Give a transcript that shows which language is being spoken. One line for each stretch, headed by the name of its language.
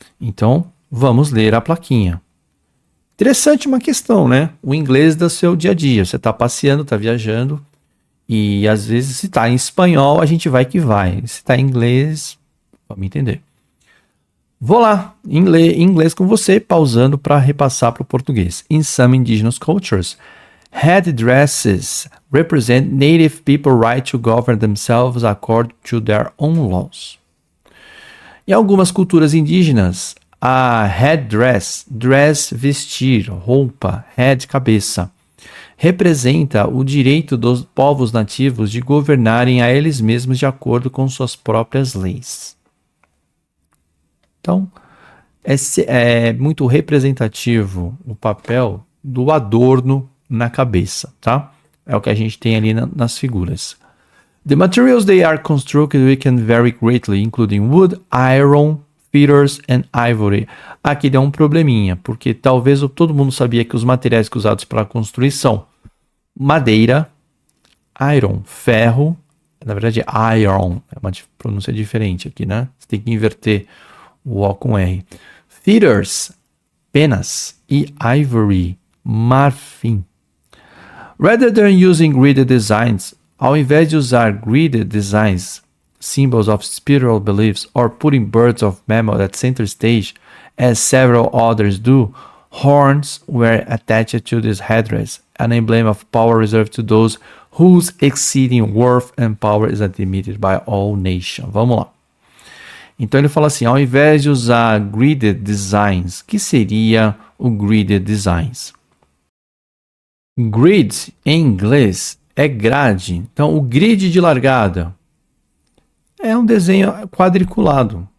Portuguese: Então, vamos ler a plaquinha. Interessante uma questão, né? O inglês do seu dia a dia. Você está passeando, está viajando. E às vezes, se está em espanhol, a gente vai que vai. Se está em inglês, vamos entender. Vou lá, em inglês com você, pausando para repassar para o português.
English: In some indigenous cultures, headdresses represent native people's right to govern themselves according to their own laws.
Portuguese: Em algumas culturas indígenas, a
English: headdress, dress,
Portuguese: vestir, roupa, head, cabeça, representa o direito dos povos nativos de governarem a eles mesmos de acordo com suas próprias leis. Então, é muito representativo o papel do adorno na cabeça, tá? É o que a gente tem ali nas figuras.
English: The materials they are constructed we can vary greatly, including wood, iron, feathers and ivory.
Portuguese: Aqui deu um probleminha, porque talvez todo mundo sabia que os materiais usados para construir são madeira,
English: iron,
Portuguese: ferro, na verdade iron, é uma pronúncia diferente aqui, né? Você tem que inverter o O com R. Feathers, penas, e ivory, marfim.
English: Rather than using gridded designs,
Portuguese: ao invés de usar
English: gridded designs, symbols of spiritual beliefs, or putting birds of mammoth at center stage, as several others do, horns were attached to this headdress, an emblem of power reserved to those whose exceeding worth and power is admitted by all nations.
Portuguese: Vamos lá. Então ele fala assim, ao invés de usar
English: gridded designs,
Portuguese: que seria o gridded designs? Grid, em inglês, é grade. Então, o grid de largada é um desenho quadriculado.